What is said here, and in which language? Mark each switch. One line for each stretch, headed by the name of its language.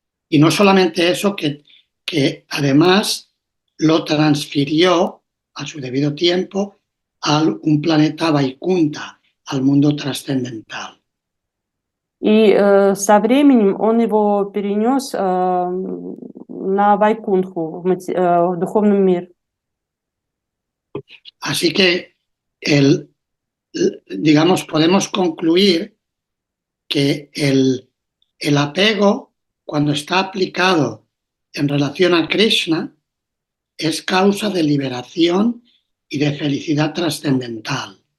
Spanish: Y no solamente eso, que además lo transfirió a su debido tiempo a un planeta Vaikunta, al mundo trascendental.
Russian: И со временем он его перенес на Вайкунху, в духовный мир.
Spanish: Así que, digamos, podemos concluir que el apego, cuando está aplicado en relación a Krishna, es causa de liberación y de felicidad trascendental.